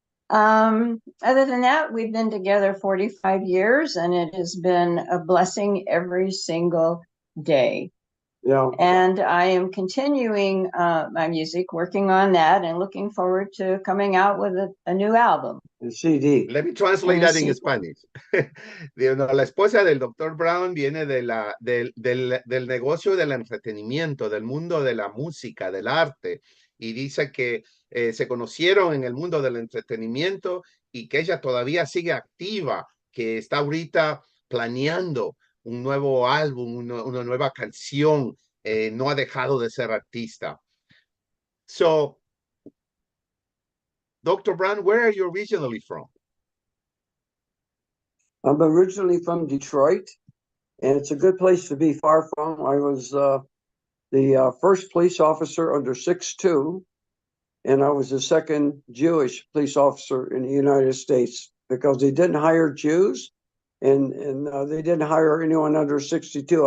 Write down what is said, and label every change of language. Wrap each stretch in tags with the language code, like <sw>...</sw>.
<en>Other than that, we've been together 45 years, and it has been a blessing every single day. Yeah. And I am continuing my music, working on that, and looking forward to coming out with a new album. The CD. Let me translate that in Spanish.</en> <es>La esposa del Dr. Brown viene del negocio del entretenimiento, del mundo de la música, del arte, y dice que se conocieron en el mundo del entretenimiento y que ella todavía sigue activa, que está ahorita planeando un nuevo álbum, una nueva canción, no ha dejado de ser artista.</es> <en>So, Dr. Brown, where are you originally from? I'm originally from Detroit, and it's a good place to be far from. I was the first police officer under 6'2", and I was the second Jewish police officer in the United States because they didn't hire Jews, and they didn't hire anyone under 62.</en>